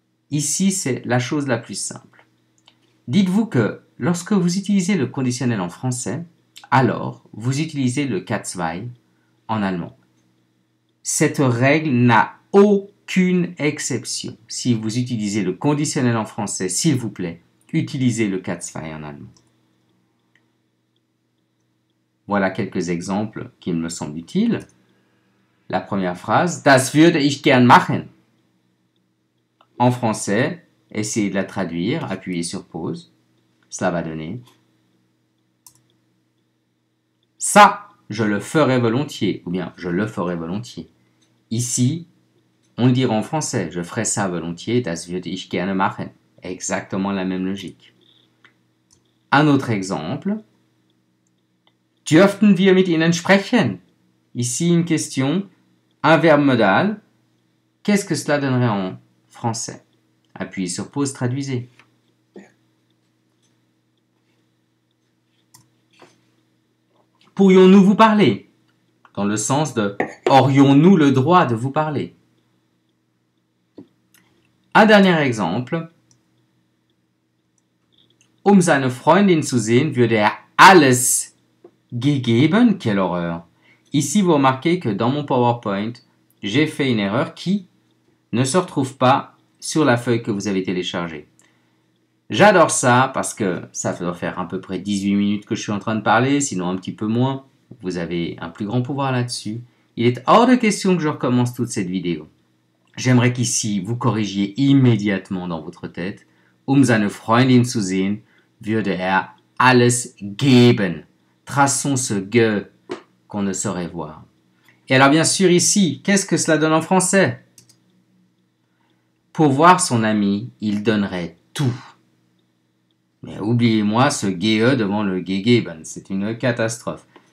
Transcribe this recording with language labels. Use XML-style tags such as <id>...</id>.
<fr>Ici, c'est la chose la plus simple. Dites-vous que lorsque vous utilisez le conditionnel en français, alors vous utilisez le K2 en allemand. Cette règle n'a aucune exception. Si vous utilisez le conditionnel en français, s'il vous plaît, utilisez le K2 en allemand. Voilà quelques exemples qui me semblent utiles. La première phrase,</fr> <de>das würde ich gern machen.</de> <fr>En français, essayez de la traduire, appuyez sur pause. Cela va donner ça, je le ferai volontiers, ou bien je le ferai volontiers. Ici, on le dira en français, je ferai ça volontiers,</fr> <de>das würde ich gerne machen.</de> <fr>Exactement la même logique. Un autre exemple,</fr> <de>dürften wir mit Ihnen sprechen?</de> <fr>Ici, une question, un verbe modal. Qu'est-ce que cela donnerait en français? Appuyez sur pause, traduisez. Pourrions-nous vous parler? Dans le sens de aurions-nous le droit de vous parler? Un dernier exemple.</fr> <de>Um seine Freundin zu sehen, würde er alles gegeben.</de> <fr>Quelle horreur! Ici, vous remarquez que dans mon PowerPoint, j'ai fait une erreur qui ne se retrouve pas sur la feuille que vous avez téléchargée. J'adore ça parce que ça doit faire à peu près 18 minutes que je suis en train de parler, sinon un petit peu moins. Vous avez un plus grand pouvoir là-dessus. Il est hors de question que je recommence toute cette vidéo. J'aimerais qu'ici, vous corrigiez immédiatement dans votre tête.</fr> <de>Um seine Freundin zu sehen, würde er alles geben.</de> <fr>Traçons ce ge qu'on ne saurait voir. Et alors bien sûr ici, qu'est-ce que cela donne en français? Pour voir son ami, il donnerait tout. Mais oubliez-moi ce GE devant le gegeben, c'est une catastrophe.</fr>